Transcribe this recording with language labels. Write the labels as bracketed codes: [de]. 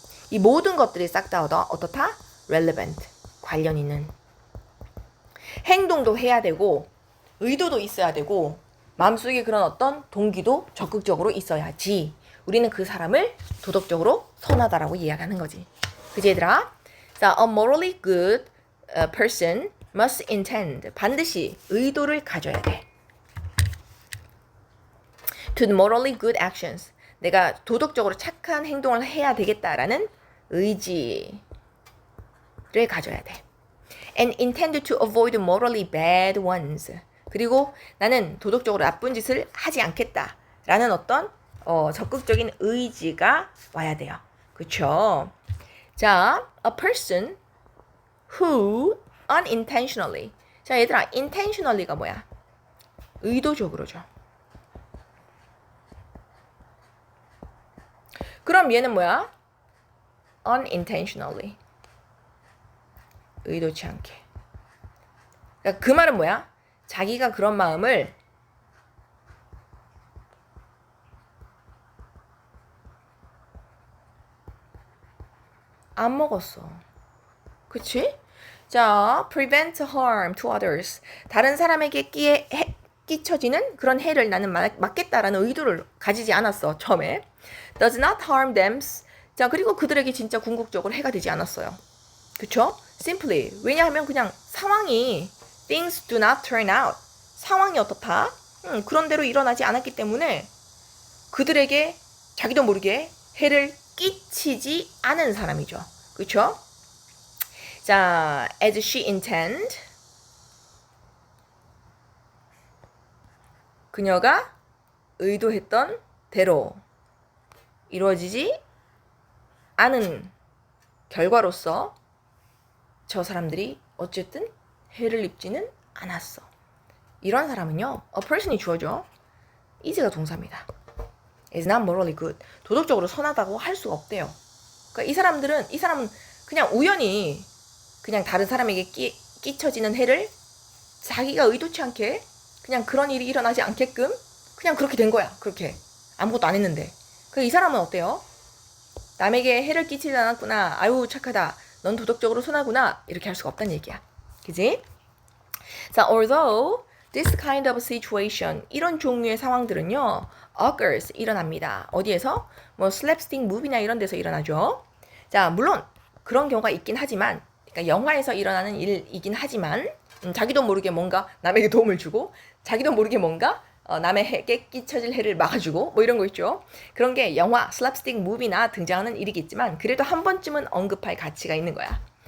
[ko] 이 모든 것들이 싹 다 어떻다? [en] relevant. [ko] 관련 있는. 행동도 해야 되고 의도도 있어야 되고 마음속에 그런 어떤 동기도 적극적으로 있어야지 우리는 그 사람을 도덕적으로 선하다라고 이야기하는 거지. 그치 얘들아? [en] 자, a morally good person must intend. [ko] 반드시 의도를 가져야 돼. [en] to morally good actions. [ko] 내가 도덕적으로 착한 행동을 해야 되겠다라는 의지를 가져야 돼. [en] and intend to avoid morally bad ones. [ko] 그리고 나는 도덕적으로 나쁜 짓을 하지 않겠다라는 어떤 적극적인 의지가 와야 돼요. 그쵸? [en] 자, a person who unintentionally. [ko] 자, 얘들아, intentionally가 뭐야? 의도적으로죠. 그럼 얘는 뭐야? unintentionally. 의도치 않게. 그러니까 그 말은 뭐야? 자기가 그런 마음을 안 먹었어. 그치? [en] 자, prevent harm to others. [ko] 다른 사람에게 끼쳐지는 그런 해를 나는 막겠다라는 의도를 가지지 않았어, 처음에. [en] does not harm them. [ko] 자, 그리고 그들에게 진짜 궁극적으로 해가 되지 않았어요. 그쵸? [en] simply. [ko] 왜냐하면 그냥 상황이 [en] things do not turn out. [ko] 상황이 어떻다? 그런 대로 일어나지 않았기 때문에 그들에게 자기도 모르게 해를 끼치지 않은 사람이죠. 그쵸? 자, [en] as she intend. [ko] 그녀가 의도했던 대로 이루어지지 않은 결과로서 저 사람들이 어쨌든 해를 입지는 않았어. 이런 사람은요, a person이 주어져. is가 동사입니다. [en] is not morally good. [ko] 도덕적으로 선하다고 할 수가 없대요. 그러니까 이 사람은 그냥 우연히 그냥 다른 사람에게 끼쳐지는 해를 자기가 의도치 않게 그냥 그런 일이 일어나지 않게끔 그냥 그렇게 된 거야. 그렇게 아무것도 안 했는데. 이 사람은 어때요? 남에게 해를 끼치지 않았구나. 아유 착하다. 넌 도덕적으로 선하구나. 이렇게 할 수가 없다는 얘기야. 그지? 자, [en] although This kind of situation, [ko] 이런 종류의 상황들은요, [en] occurs, [ko] 일어납니다. 어디에서? 뭐 slapstick movie나 이런 데서 일어나죠. 자, 물론 그런 경우가 있긴 하지만, 그러니까 영화에서 일어나는 일이긴 하지만, 자기도 모르게 뭔가 남에게 도움을 주고, 자기도 모르게 뭔가 남에게 끼쳐질 해를 막아주고 뭐 이런 거 있죠. 그런 게 영화, 슬apstick 무비나 등장하는 일이겠지만 그래도 한 번쯤은 언급할 가치가 있는 거야.